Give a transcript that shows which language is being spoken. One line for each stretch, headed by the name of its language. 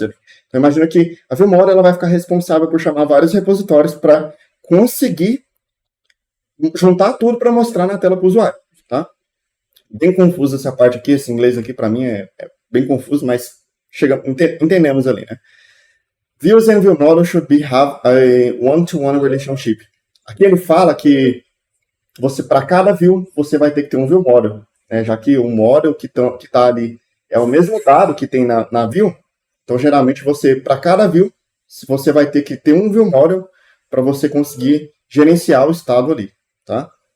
Portuguese: Então, imagina que a ViewModel ela vai ficar responsável por chamar vários repositórios para conseguir juntar tudo para mostrar na tela para o usuário, tá? Bem confuso essa parte aqui, esse inglês aqui para mim é bem confuso, mas entendemos ali, né?
English: Views and view model should have a one-to-one relationship.
Portuguese: Aqui ele fala que para cada view, você vai ter que ter um view model, né? Já que o model que tá ali é o mesmo dado que tem na view, então geralmente para cada view, você vai ter que ter um view model para você conseguir gerenciar o estado ali, tá?